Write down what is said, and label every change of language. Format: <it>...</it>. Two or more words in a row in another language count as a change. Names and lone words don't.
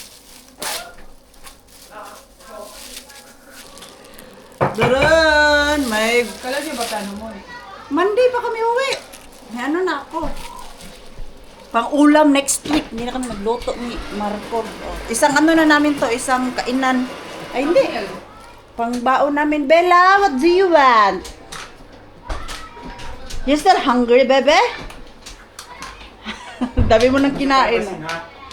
<tl>Daran! May... Kala niyo ba plano mo eh? Monday pa kami uwi. May ano na ako. Pang-ulam</tl> <en>next week.</en> <tl>Hindi na kami nagluto ni Marco. Isang ano na namin to, isang kainan. Ay hindi. Pang-baon namin.</tl> <en>Bella, what do you want? You still hungry, bebe?</en> <tl>Dami mo nang kinain.</tl>